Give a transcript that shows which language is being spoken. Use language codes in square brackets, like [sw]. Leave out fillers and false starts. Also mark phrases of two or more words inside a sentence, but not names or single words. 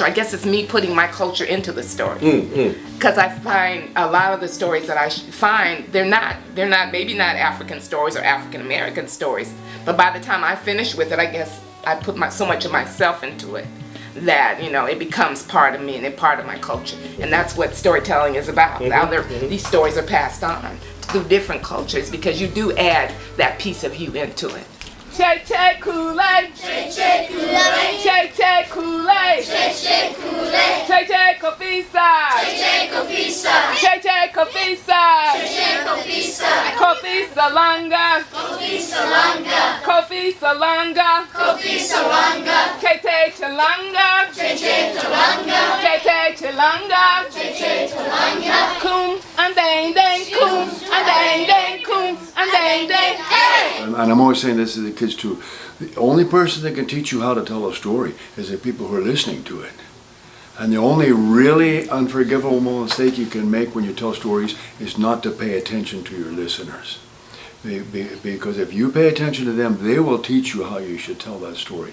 [en] I guess it's me putting my culture into the story. Because I find a lot of the stories that I find, they're not maybe not African stories or African American stories, but by the time I finish with it, I guess I put so much of myself into it that it becomes part of me and it's part of my culture. And that's what storytelling is about. These stories are passed on through different cultures because you do add that piece of you into it. Che che Kool-Aid, che che Kool-Aid, che che Kool-Aid, che che Kool-Aid, che che Kofisa, che che Kofisa, che che Kofisa, che che Kofisa, Kofi Salanga, Kofi Salanga, Kofi Salanga, Kofi Salanga, Kete Chalanga, Kete Chalanga, Kete Chalanga, Kete Chalanga, Kum and dang dang, Kum and dang dang, Kum and dang dang, hey! And I'm always saying this to the kids too. The only person that can teach you how to tell a story is the people who are listening to it. And the only really unforgivable mistake you can make when you tell stories is not to pay attention to your listeners. Because if you pay attention to them, they will teach you how you should tell that story.